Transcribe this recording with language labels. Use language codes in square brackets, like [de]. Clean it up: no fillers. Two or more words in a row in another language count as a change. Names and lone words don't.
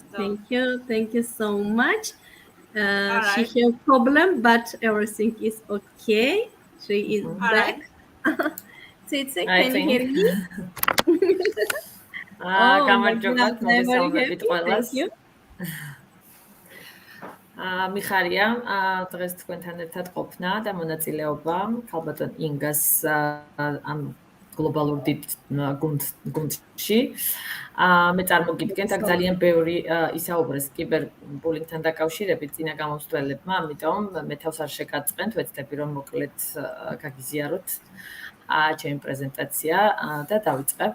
[en] thank you so much. all She right, have problem, but everything is okay. She is all right. back. Tsitsi, I can you hear think. me? Oh my God, [ka] გამარჯობათ, [en] I'm very [ka] მოგესალმებით [en] happy. Thank [ka] ყველას. [en] you. [ka] მიხარია დღეს თქვენთან ერთად ყოფნა და მონაწილეობა ქალბატონ ინგას ამ გლობალურ დიდ გუნდში. მე წარმოგიდგენთ, აქ ძალიან ბევრი ისაუბრეს კიბერბულინგთან დაკავშირებით წინა გამომცდელებმა, ამიტომ მე თავს არ შეკაწყენთ, ვეცდები რომ მოკლედ გაგიზიაროთ ჩემი პრეზენტაცია და დავიწყებ.